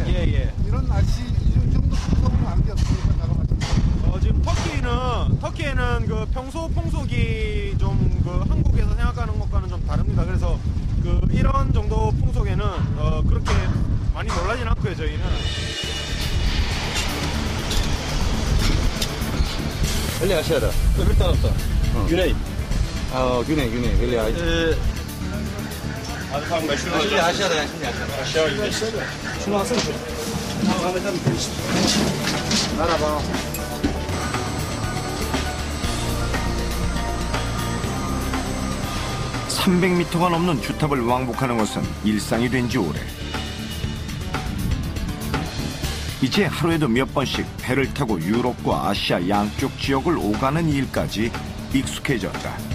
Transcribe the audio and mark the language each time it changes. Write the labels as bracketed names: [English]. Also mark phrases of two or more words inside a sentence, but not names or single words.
[Korean] 예. 이런 날씨 이 정도 풍속은 아는 게 없으니까 작업하시죠. 지금 터키에는 그 평소 풍속이 좀 그 한국에서 생각하는 것과는 좀 다릅니다. 그래서 그 이런 정도 풍속에는 그렇게 많이 놀라진 않고요. 저희는. [Turkish] Öyle aşağıda. Öbür tarafta. Güney. Güney. Öyle Hadi tamam ben şunu Şimdi aşağıda ya şimdi aşağıda. Aşağı gidelim. Şunu alsana şunu. Ahmet abi karıştır. Merhaba. [Korean] 300m가 넘는 주탑을 왕복하는 것은 일상이 된 지 오래. 이제 하루에도 몇 번씩 배를 타고 유럽과 아시아 양쪽 지역을 오가는 일까지 익숙해졌다.